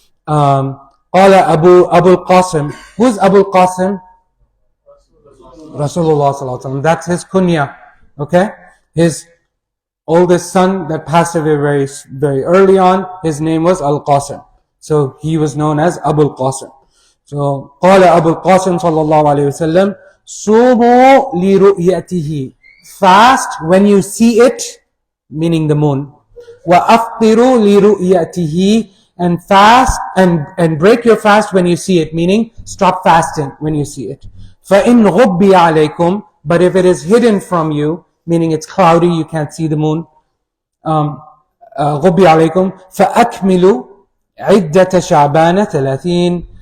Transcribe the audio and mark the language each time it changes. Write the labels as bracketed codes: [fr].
[ar] قال Abu al-Qasim. [en] Who's Abu al-Qasim? Rasulullah sallallahu alaihi wasallam. That's his kunya. Okay? His oldest son that passed away very, very early on, his name was al-Qasim. So he was known as Abu al-Qasim. [ar] So, قال أبو القاسم صلى الله عليه وسلم صوموا لرؤيته. [en] Fast when you see it, meaning the moon. [ar] وَأَفْطِرُوا لِرُؤْيَتِهِ. [en] And fast and break your fast when you see it, meaning stop fasting when you see it. [ar] فَإِنْ غُبِّيَ عَلَيْكُمْ. [en] But if it is hidden from you, meaning it's cloudy, you can't see the moon, [ar] غُبِّيَ عَلَيْكُمْ فَأَكْمِلُوا عِدَّةَ شَعْبَانَ 30.